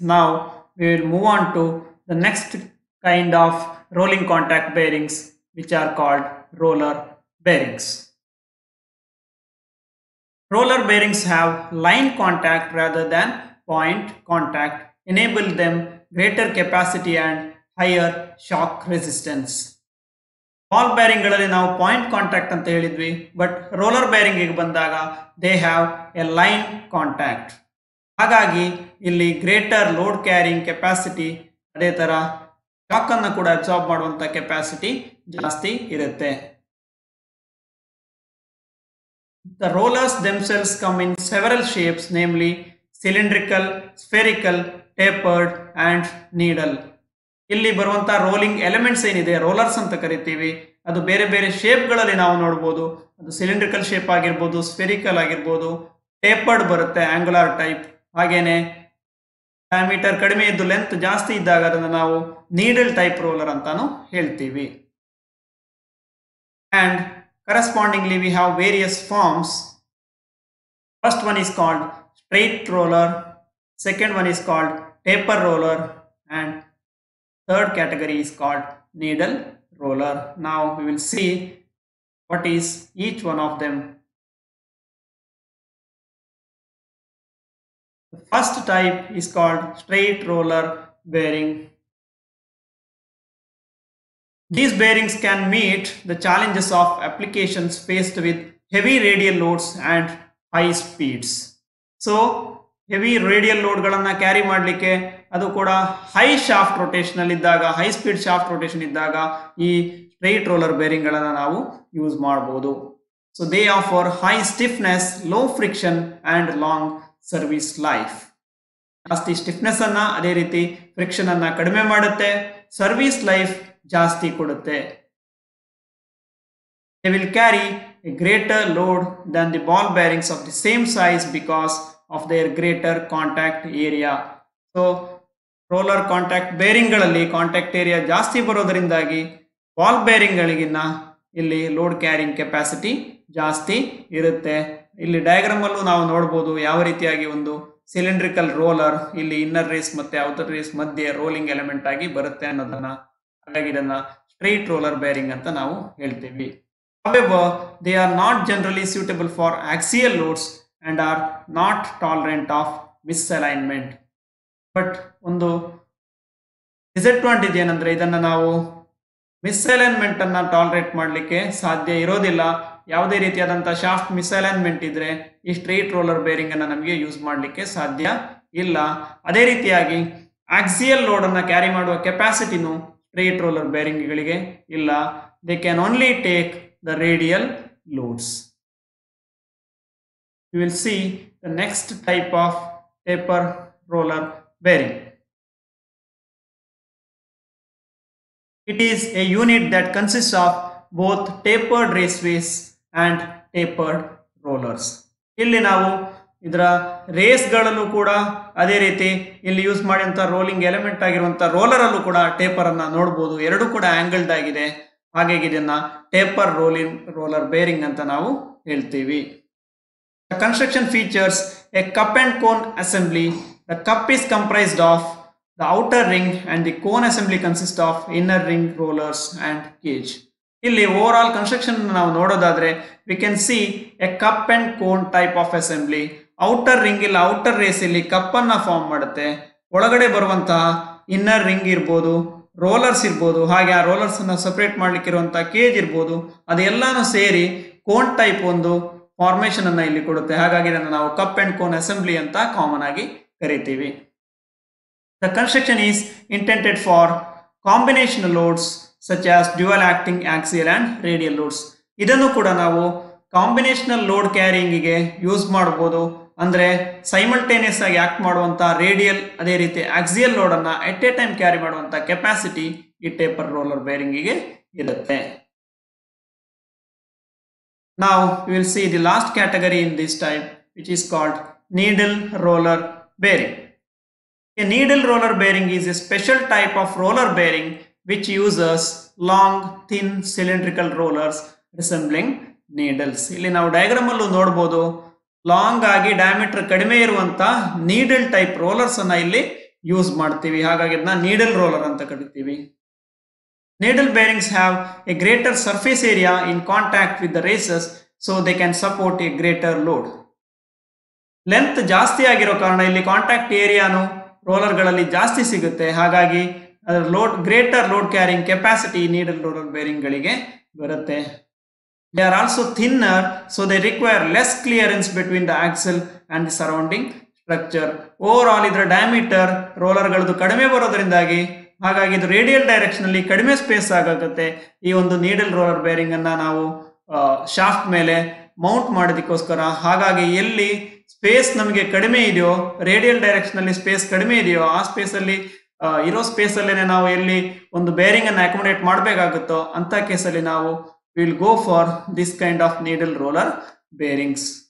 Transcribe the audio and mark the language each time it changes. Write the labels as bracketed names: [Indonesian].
[English] Now we will move on to the next kind of rolling contact bearings, which are called roller bearings. Roller bearings have line contact rather than point contact, enable them greater capacity and higher shock resistance. [Kannada] Ball bearing ಗಳಲ್ಲಿ ನಾವು point contact ಅಂತ ಹೇಳಿದ್ವಿ, but roller bearing ಬಂದಾಗ [English] They have a line contact. [Kannada] ಹಾಗಾಗಿ ಇಲ್ಲಿ greater load carrying capacity, ಅದೇ ತರ shock ಅನ್ನು ಕೂಡ ಅಬ್ಸಾರ್ಬ್ ಮಾಡುವಂತ ಕೆಪಾಸಿಟಿ ಜಾಸ್ತಿ ಇರುತ್ತೆ. [English] The rollers themselves come in several shapes, namely cylindrical, spherical, tapered and needle. [Kannada] ಇಲ್ಲಿ ಬರುವಂತಹ ರೋಲಿಂಗ್ ಎಲಿಮೆಂಟ್ಸ್ ಏನಿದೆ ರೋಲರ್ಸ್ ಅಂತ ಕರಿತೀವಿ, ಅದು ಬೇರೆ ಬೇರೆ ಶೇಪ್ಗಳಲ್ಲಿ ನಾವು ನೋಡ್ಬೋದು. ಅದು ಸಿಲಿಂಡ್ರಿಕಲ್ ಶೇಪ್ ಆಗಿರ್ಬೋದು, ಸ್ಫೆರಿಕಲ್ ಆಗಿರ್ಬೋದು, ಟೇಪರ್ಡ್ ಬರುತ್ತೆ ಆಂಗುಲರ್ ಟೈಪ್, ಹಾಗೇನೆ ಡಯಾಮೀಟರ್ ಕಡಿಮೆ ಇದ್ದು ಲೆಂತ್ ಜಾಸ್ತಿ ಇದ್ದಾಗ ಅದನ್ನು ನಾವು ನೀಡಲ್ ಟೈಪ್ ರೋಲರ್ ಅಂತಾನು ಹೇಳ್ತೀವಿ. [English] And correspondingly we have various forms. First one is called straight roller, second one is called taper roller, and third category is called needle roller. Now we will see what is each one of them. The first type is called straight roller bearing. These bearings can meet the challenges of applications faced with heavy radial loads and high speeds. So heavy radial load [Kannada] ಗಳನ್ನ carry ಮಾಡಲಿಕ್ಕೆ, ಅದು ಕೂಡ high shaft rotation ಅಲ್ಲಿ ಇದ್ದಾಗ, high speed shaft rotation ಇದ್ದಾಗ ಈ straight roller bearing ಗಳನ್ನ ನಾವು ಯೂಸ್ ಮಾಡಬಹುದು. [English] So they offer high stiffness, low friction and long service life. [Kannada] ಜಾಸ್ತಿ ಸ್ಟಿಫ್ನೆಸ್ ಅನ್ನ, ಅದೇ ರೀತಿ ಫ್ರಿಕ್ಷನ್ ಅನ್ನ ಕಡಿಮೆ ಮಾಡುತ್ತೆ, ಸರ್ವಿಸ್ ಲೈಫ್ ಜಾಸ್ತಿ ಕೊಡುತ್ತೆ. [English] They will carry a greater load than the ball bearings of the same size because of their greater contact area. [Kannada] So roller contact ಬೇರಿಂಗ್ಗಳಲ್ಲಿ contact area ಜಾಸ್ತಿ ಬರೋದರಿಂದಾಗಿ ಬಾಲ್ ಬೇರಿಂಗ್ಗಳಿಗಿನ್ನ ಇಲ್ಲಿ ಲೋಡ್ ಕ್ಯಾರಿಂಗ್ ಕೆಪಾಸಿಟಿ ಜಾಸ್ತಿ ಇರುತ್ತೆ. ಇಲ್ಲಿ diagram ಅಲ್ಲೂ ನಾವು ನೋಡಬಹುದು ಯಾವ ರೀತಿಯಾಗಿ ಒಂದು ಸಿಲಿಂಡ್ರಿಕಲ್ ರೋಲರ್ ಇಲ್ಲಿ ಇನ್ನರ್ ರೇಸ್ ಮತ್ತೆ ಔಟರ್ ರೇಸ್ ಮಧ್ಯೆ ರೋಲಿಂಗ್ ಎಲಿಮೆಂಟ್ ಆಗಿ ಬರುತ್ತೆ ಅನ್ನೋದನ್ನ, ಹಾಗಾಗಿ ಇದನ್ನ ಸ್ಟ್ರೈಟ್ ರೋಲರ್ ಬೇರಿಂಗ್ ಅಂತ ನಾವು ಹೇಳ್ತೀವಿ. [English] However, they are not generally suitable for axial loads and are not tolerant of misalignment. [Kannada] But ಒಂದು ಡಿಸಡ್ವಾಂಟೇಜ್ ಏನಂದ್ರೆ ಇದನ್ನ ನಾವು ಮಿಸ್ಅಲೈನ್ಮೆಂಟ್ ಅನ್ನ ಟಾಲರೇಟ್ ಮಾಡಲಿಕ್ಕೆ ಸಾಧ್ಯ ಇರೋದಿಲ್ಲ. ಯಾವುದೇ ರೀತಿಯಾದಂತಹ ಶಾಫ್ಟ್ ಮಿಸ್ಅಲೈನ್ಮೆಂಟ್ ಇದ್ರೆ ಈ ಸ್ಟ್ರೈಟ್ ರೋಲರ್ ಬೇರಿಂಗ್ ಅನ್ನ ನಮಗೆ ಯೂಸ್ ಮಾಡಲಿಕ್ಕೆ ಸಾಧ್ಯ ಇಲ್ಲ. ಅದೇ ರೀತಿಯಾಗಿ ಆಕ್ಸಿಯಲ್ ಲೋಡ್ ಅನ್ನ ಕ್ಯಾರಿ ಮಾಡುವ ಕೆಪಾಸಿಟಿನೂ ಸ್ಟ್ರೈಟ್ ರೋಲರ್ ಬೇರಿಂಗ್ಗಳಿಗೆ ಇಲ್ಲ. [English] They can only take the radial loads. We will see the next type of taper roller bearing. It is a unit that consists of both tapered raceways and tapered rollers. [Kannada] ಇಲ್ಲಿ ನಾವು ಇದರ ರೇಸ್ಗಳಲ್ಲೂ ಕೂಡ ಅದೇ ರೀತಿ ಇಲ್ಲಿ use ಮಾಡಿದಂಥ rolling element ಆಗಿರುವಂಥ roller ಅಲ್ಲೂ ಕೂಡ ಟೇಪರ್ ಅನ್ನ ನೋಡಬಹುದು. ಎರಡೂ ಕೂಡ ಆಂಗಲ್ಡ್ ಆಗಿದೆ, ಹಾಗಾಗಿ ಇದನ್ನ ಟೇಪರ್ ರೋಲರ್ ಬೇರಿಂಗ್ ಅಂತ ನಾವು ಹೇಳ್ತೀವಿ. The construction features a cup and cone assembly. The cup is comprised of the outer ring and the cone assembly consists of inner ring, rollers and cage. ಇಲ್ಲಿ over all construction ನಾವು ನೋಡೋದಾದ್ರೆ [English] we can see a cup and cone type of assembly. [Kannada] Outer ring ಇಲ್ಲ outer race ಇಲ್ಲಿ cup ಅನ್ನ form ಮಾಡುತ್ತೆ, ಒಳಗಡೆ ಬರುವಂತಹ inner ring ಇರ್ಬೋದು, ರೋಲರ್ಸ್ ಇರ್ಬೋದು, ಹಾಗೆ ಆ ರೋಲರ್ಸ್ ಅನ್ನ ಸಪರೇಟ್ ಮಾಡ್ಲಿಕ್ಕೆ ಇರುವಂತಹ ಕೇಜ್ ಇರ್ಬೋದು, ಅದೆಲ್ಲಾನು ಸೇರಿ ಕೋನ್ ಟೈಪ್ ಒಂದು ಫಾರ್ಮೇಶನ್ ಅನ್ನ ಇಲ್ಲಿ ಕೊಡುತ್ತೆ. ಹಾಗಾಗಿ ಇದನ್ನು ನಾವು ಕಪ್ ಅಂಡ್ ಕೋನ್ ಅಸೆಂಬ್ಲಿ ಅಂತ ಕಾಮನ್ ಆಗಿ ಕರಿತೀವಿ. [English] The construction is intended for combinational loads such as dual acting axial and radial loads. [Kannada] ಇದನ್ನು ಕೂಡ ನಾವು ಕಾಂಬಿನೇಷನಲ್ ಲೋಡ್ ಕ್ಯಾರಿಂಗಿಗೆ ಯೂಸ್ ಮಾಡಬಹುದು. ಅಂದ್ರೆ ಸೈಮಲ್ಟೇನಿಯಸ್ ಆಗಿ ಆಕ್ಟ್ ಮಾಡುವಂತಹ ರೇಡಿಯಲ್ ಅದೇ ರೀತಿ ಆಕ್ಸಿಯಲ್ ಲೋಡ್ ಅನ್ನ [English] at a time [Kannada] ಕ್ಯಾರಿ ಮಾಡುವಂತಹ ಕೆಪಾಸಿಟಿ ಈ ಟೇಪರ್ ರೋಲರ್ ಬೇರಿಂಗಿಗೆ ಇರುತ್ತೆ. [English] Now we will see the last category in this type, which is called needle roller bearing. A needle roller bearing is a special type of roller bearing which uses long thin cylindrical rollers resembling needles. [Kannada] ಇಲ್ಲಿ ನಾವು diagram ಅಲ್ಲೂ ನೋಡಬಹುದು, long ಆಗಿ diameter ಕಡಿಮೆ ಇರುವಂತ needle type rollers ಅನ್ನ ಇಲ್ಲಿ use ಮಾಡ್ತೀವಿ, ಹಾಗಾಗಿ ಇದನ್ನ ನೀಡಲ್ ರೋಲರ್ ಅಂತ ಕರಿತೀವಿ. [English] Needle bearings have a greater surface area in contact with the races, so they can support a greater load. [Kannada] Length ಜಾಸ್ತಿ ಆಗಿರೋ ಕಾರಣ ಇಲ್ಲಿ ಕಾಂಟ್ಯಾಕ್ಟ್ ಏರಿಯಾನು ರೋಲರ್ಗಳಲ್ಲಿ ಜಾಸ್ತಿ ಸಿಗುತ್ತೆ, ಹಾಗಾಗಿ greater load carrying capacity needle roller bearing ಗಳಿಗೆ ಬರುತ್ತೆ. [English] They are also thinner, so they require less clearance between the axle and the surrounding structure. [Kannada] Overall ಇದರ ಡಯಾಮೀಟರ್ ರೋಲರ್ಗಳದ್ದು ಕಡಿಮೆ ಬರೋದ್ರಿಂದಾಗಿ ಹಾಗಾಗಿ ಇದು ರೇಡಿಯಲ್ ಡೈರೆಕ್ಷನ್ ಅಲ್ಲಿ ಕಡಿಮೆ ಸ್ಪೇಸ್ ಆಗುತ್ತೆ. ಈ ಒಂದು ನೀಡಲ್ ರೋಲರ್ ಬೇರಿಂಗ್ ಅನ್ನ ನಾವು ಶಾಫ್ಟ್ ಮೇಲೆ ಮೌಂಟ್ ಮಾಡೋದಕ್ಕೋಸ್ಕರ, ಹಾಗಾಗಿ ಎಲ್ಲಿ ಸ್ಪೇಸ್ ನಮಗೆ ಕಡಿಮೆ ಇದೆಯೋ, ರೇಡಿಯಲ್ ಡೈರೆಕ್ಷನ್ ಅಲ್ಲಿ ಸ್ಪೇಸ್ ಕಡಿಮೆ ಇದೆಯೋ ಆ ಸ್ಪೇಸ್ ಅಲ್ಲಿ ಇರೋ ಸ್ಪೇಸ್ ಅಲ್ಲೇನೆ ನಾವು ಎಲ್ಲಿ ಒಂದು ಬೇರಿಂಗ್ ಅನ್ನು ಅಕೊಮಡೇಟ್ ಮಾಡಬೇಕಾಗುತ್ತೋ ಅಂತ ಕೇಸಲ್ಲಿ ನಾವು [English] will go for this kind of needle roller bearings.